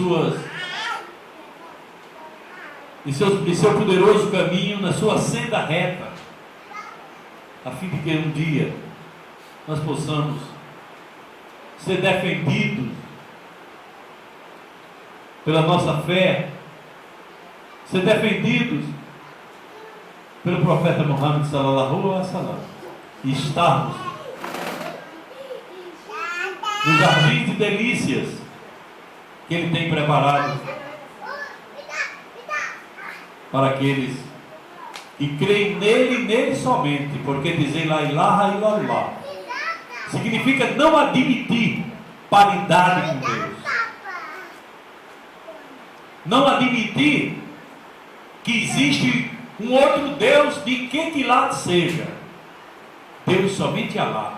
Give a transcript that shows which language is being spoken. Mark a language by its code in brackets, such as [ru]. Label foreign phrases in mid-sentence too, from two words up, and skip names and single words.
[pt] em seu poderoso caminho, na sua senda reta, a fim de que um dia nós possamos ser defendidos pela nossa fé, ser defendidos pelo profeta Muhammad [ar] صلى الله عليه وسلم, [pt] e estarmos nos jardins de delícias que Ele tem preparado para aqueles que creem nele e nele somente, porque dizer [ar] لا إله إلا الله [pt] significa não admitir paridade com Deus, não admitir que existe um outro Deus de que lado seja. Deus somente Allah.